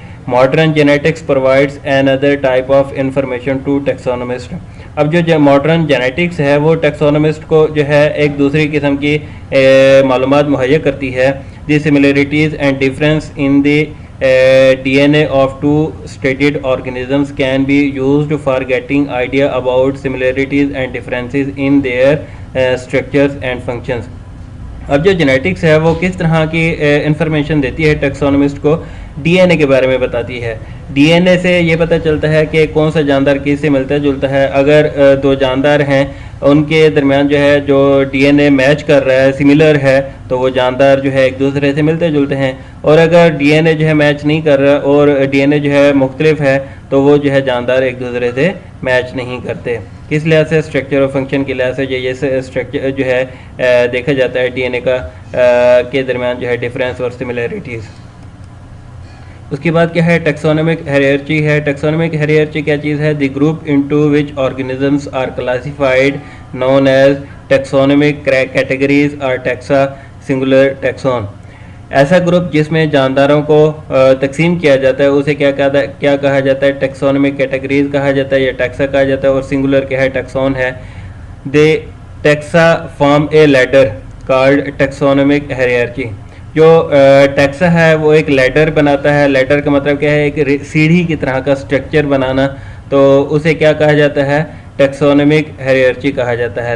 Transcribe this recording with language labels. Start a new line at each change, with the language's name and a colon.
English: Modern genetics provides another type of information to taxonomists.
Urdu: اب جو modern genetics ہے وہ ٹیکسونومسٹ کو جو ہے ایک دوسری قسم کی معلومات مہیا کرتی ہے.
English: The similarities and difference in the DNA of two stated organisms can be used for getting idea about similarities and differences in their structures and functions.
Urdu: اب جو جینیٹکس ہے وہ کس طرح کی انفارمیشن دیتی ہے ٹیکسونومسٹ کو؟ ڈی این اے کے بارے میں بتاتی ہے. ڈی این اے سے یہ پتہ چلتا ہے کہ کون سا جاندار کس سے ملتا جلتا ہے. اگر دو جاندار ہیں ان کے درمیان جو ہے جو ڈی این اے میچ کر رہا ہے, سملر ہے, تو وہ جاندار جو ہے ایک دوسرے سے ملتے جلتے ہیں. اور اگر ڈی این اے جو ہے میچ نہیں کر رہا اور ڈی این اے جو ہے مختلف ہے تو وہ جو ہے جاندار ایک دوسرے سے میچ نہیں کرتے. کس لحاظ سے؟ اسٹرکچر اور فنکشن کے لحاظ سے یہ اسٹرکچر جو ہے دیکھا جاتا ہے ڈی این اے کا کے درمیان جو ہے ڈفرینس اور سملیرٹیز. اس کے بعد کیا ہے؟ ٹیکسونومک ہیرارچی ہے. ٹیکسونومک ہیرارچی کیا چیز ہے؟
English: The group into which organisms are classified known as taxonomic categories or taxa singular taxon.
Urdu: ایسا گروپ جس میں جانداروں کو تقسیم کیا جاتا ہے اسے کیا کہا جاتا ہے؟ ٹیکسونومک کیٹیگریز کہا جاتا ہے یا ٹیکسا کہا جاتا ہے, اور سنگولر کیا ہے؟ ٹیکسون ہے.
English: They taxa form a ladder called taxonomic hierarchy.
Urdu: جو ٹیکسا ہے وہ ایک لیڈر بناتا ہے. لیڈر کا مطلب کیا ہے؟ ایک سیڑھی کی طرح کا اسٹرکچر بنانا, تو اسے کیا کہا جاتا ہے؟ ٹیکسونومک ہیرارچی کہا جاتا ہے.